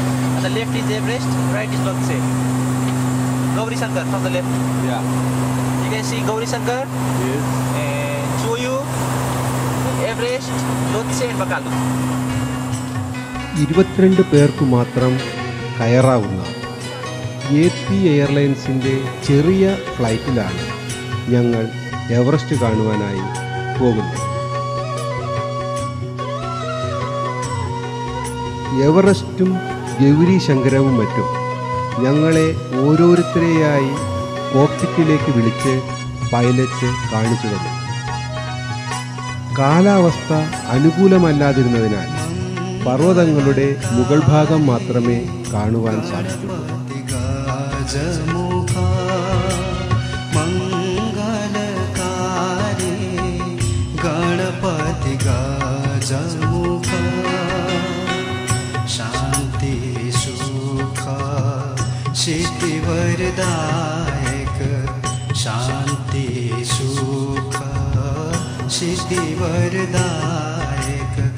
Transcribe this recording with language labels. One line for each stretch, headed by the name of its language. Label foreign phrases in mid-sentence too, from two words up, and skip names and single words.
English: On the left is Everest, right is Lhotse. Gauri Shankar from the left. Yeah. You can see Gauri Shankar. Yes. And Choyu, Everest, Lhotse and Bakalu.
Malayalam: 22 പേർക്ക് മാത്രം കയറാവുന്ന AP എയർലൈൻസിൻ്റെ ചെറിയ ഫ്ലൈറ്റിലാണ് ഞങ്ങൾ എവറസ്റ്റ് കാണുവാനായി പോകുന്നത്. എവറസ്റ്റും ഗൗരി ശങ്കരവും മറ്റും ഞങ്ങളെ ഓരോരുത്തരെയായി കോക്പിറ്റിലേക്ക് വിളിച്ച് പൈലറ്റ് കാണിച്ചു തന്നു. കാലാവസ്ഥ അനുകൂലമല്ലാതിരുന്നതിനാൽ പർവ്വതങ്ങളുടെ മുകൾ ഭാഗം മാത്രമേ കാണുവാൻ സാധിക്കൂ.
Sanskrit: गणपति गजमुख शांति सुख सिद्धि वरदायक शांति सुख सिद्धि वरदायक